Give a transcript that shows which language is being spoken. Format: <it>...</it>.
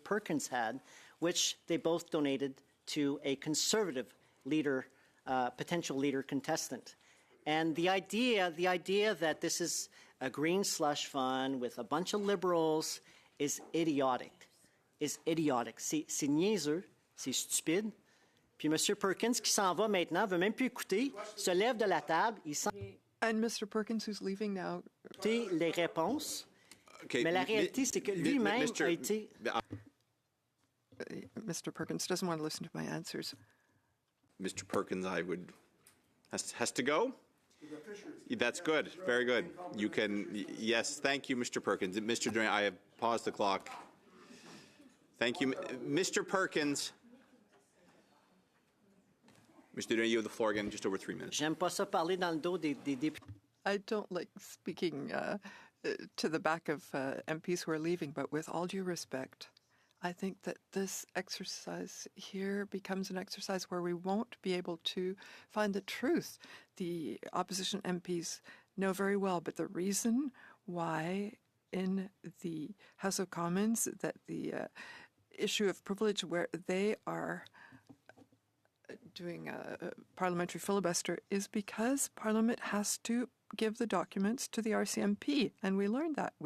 <en>Perkins had, which they both donated to a conservative leader, potential leader contestant. And the idea that this is a green slush fund with a bunch of liberals is idiotic.</en> <fr>C'est niaiseux, c'est stupide. Puis M. Perkins, qui s'en va maintenant, veut même plus écouter, se lève de la table, il s'en</fr> <en>And Mr. Perkins, who's leaving now.</en> <fr>écouter les réponses.</fr> <en>Okay,</en> <fr>Mais la réalité, c'est que lui-même a été...</fr> <en>Mr. Perkins doesn't want to listen to my answers. Mr. Perkins, has to go? That's good. Very good. You can, yes, thank you, Mr. Perkins. Mr. Duran, I have paused the clock. Thank you. Mr. Perkins. Mr. Duran, you have the floor again, just over 3 minutes.</en> <fr>J'aime pas ça parler dans le dos des députés.</fr> <en>I don't like speaking to the back of MPs who are leaving, but with all due respect, I think that this exercise here becomes an exercise where we won't be able to find the truth. The opposition MPs know very well, but the reason why in the House of Commons that the issue of privilege where they are doing a parliamentary filibuster is because Parliament has to give the documents to the RCMP, and we learned that.</en>